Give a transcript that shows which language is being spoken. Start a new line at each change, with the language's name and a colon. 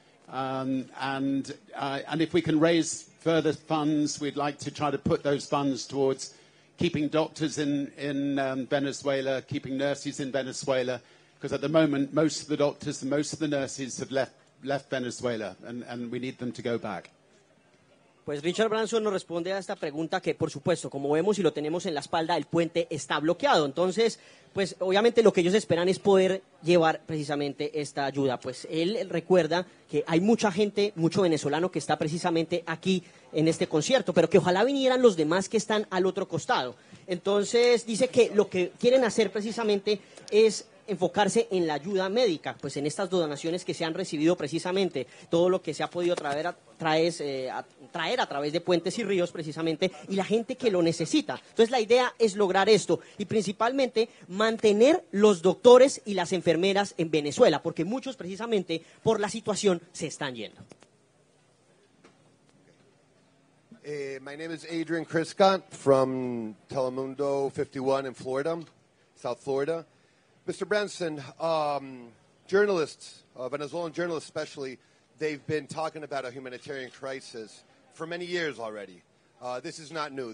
English: And if we can raise further funds, we'd like to try to put those funds towards keeping doctors in Venezuela, keeping nurses in Venezuela, because at the moment most of the doctors and most of the nurses have left Venezuela, and we need them to go back.
Spanish: Pues Richard Branson nos responde a esta pregunta que, por supuesto, como vemos y lo tenemos en la espalda, el puente está bloqueado. Entonces, pues obviamente lo que ellos esperan es poder llevar precisamente esta ayuda. Pues él recuerda que hay mucha gente, mucho venezolano que está precisamente aquí en este concierto, pero que ojalá vinieran los demás que están al otro costado. Entonces dice que lo que quieren hacer precisamente es enfocarse en la ayuda médica, pues en estas donaciones que se han recibido precisamente, todo lo que se ha podido traer a través de puentes y ríos precisamente, y la gente que lo necesita. Entonces la idea es lograr esto y principalmente mantener los doctores y las enfermeras en Venezuela, porque muchos precisamente por la situación se están yendo.
English: My name is Adrian Criscott from Telemundo 51 in Florida, South Florida. Mr. Branson, journalists, Venezuelan journalists especially, they've been talking about a humanitarian crisis for many years already. This is not new.